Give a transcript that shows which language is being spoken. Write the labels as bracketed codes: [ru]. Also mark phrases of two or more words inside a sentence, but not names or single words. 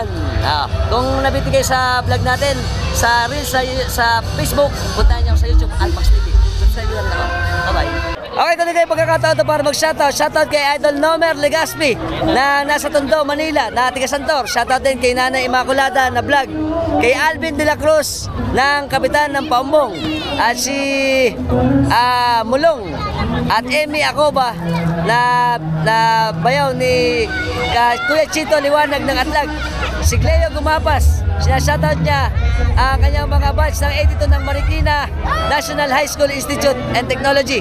[tl] Kung nabitin kayo sa vlog natin, sa Reels, sa Facebook, puntahan niyo ako sa YouTube, Alpax TV. Subscribe nyo na ako. Bye-bye. Okay, ito na kayo pagkakataon to para mag-shoutout. Shoutout kay Idol Nomer Legaspi na nasa Tondo, Manila, na tiga Santor. Shoutout din kay Nanay Immaculada na vlog. Kay Alvin de la Cruz ng Kapitan ng Paumbong. At si Mulong. At Emmy Acoba na bayaw ni Kuya Chito Liwanag ng Atlag. Si Cleo Gumapas, sinashoutout niya ang kanyang mga batch ng 82 ng Marikina National High School Institute and Technology.